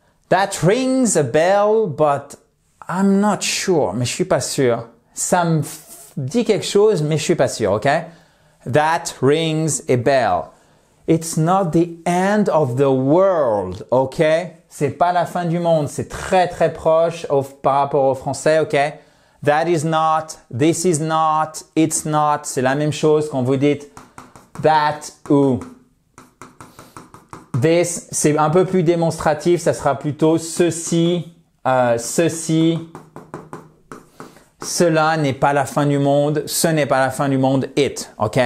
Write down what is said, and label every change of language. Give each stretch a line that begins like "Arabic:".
English: That rings a bell, but I'm not sure.
French: Mais je suis pas sûr. Ça me dit quelque chose, mais je suis pas sûr, ok?
English: That rings a bell. It's not the end of the world, ok?
French: C'est pas la fin du monde, c'est très très proche par rapport au français, ok?
English: That is not, this is not, it's not,
French: c'est la même chose quand vous dites that ou this, c'est un peu plus démonstratif, ça sera plutôt ceci, ceci, cela n'est pas la fin du monde, ce n'est pas la fin du monde, it, ok?